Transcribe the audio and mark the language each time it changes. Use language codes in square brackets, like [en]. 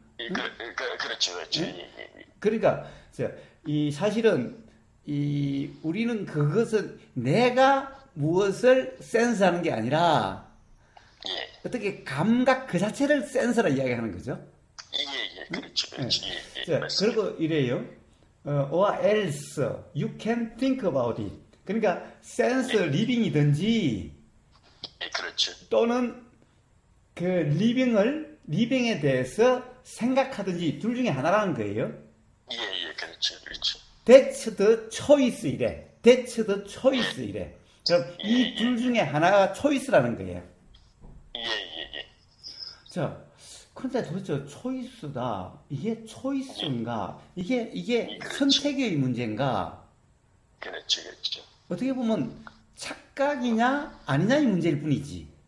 [ko] 그렇죠. 예? 그러니까 사실은 우리는 그것은 내가 무엇을 센스하는 게 아니라 어떻게 감각 그 자체를 센스라 이야기하는 거죠. 그렇죠. 그리고 이래요. [en] or else you can think about it. [ko] 그러니까 sense living이든지 그렇죠. 또는 그 리빙에 대해서 생각하든지 둘 중에 하나라는 거예요. 그렇죠. [en] That's the choice [ko] 이래. [en] That's the choice 이래. [ko] 그럼 이 둘 중에 하나가 초이스라는 거예요. 자, 그런데 도대체 초이스다. 이게 초이스인가? 이게 선택의 문제인가? 그렇죠. 어떻게 보면 착각이냐 아니냐의 문제일 뿐이지.